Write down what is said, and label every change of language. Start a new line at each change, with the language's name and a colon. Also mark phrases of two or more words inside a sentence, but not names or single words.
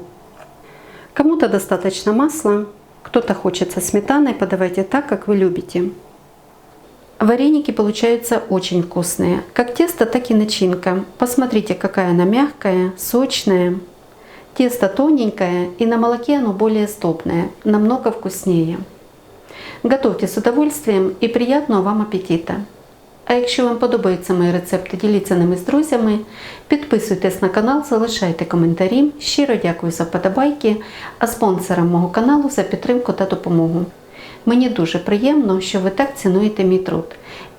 Russian: Кому-то достаточно масла, кто-то хочет со сметаной, подавайте так, как вы любите. Вареники получаются очень вкусные. Как тесто, так и начинка. Посмотрите, какая она мягкая, сочная. Тесто тоненькое, и на молоке оно более сдобное, намного вкуснее. Готовьте з удовольствием і приятного вам апетита!
Ukrainian: А якщо вам подобаються мої рецепти, діліться ними з друзями, підписуйтесь на канал, залишайте коментарі. Щиро дякую за вподобайки, а спонсорам мого каналу за підтримку та допомогу. Мені дуже приємно, що ви так цінуєте мій труд.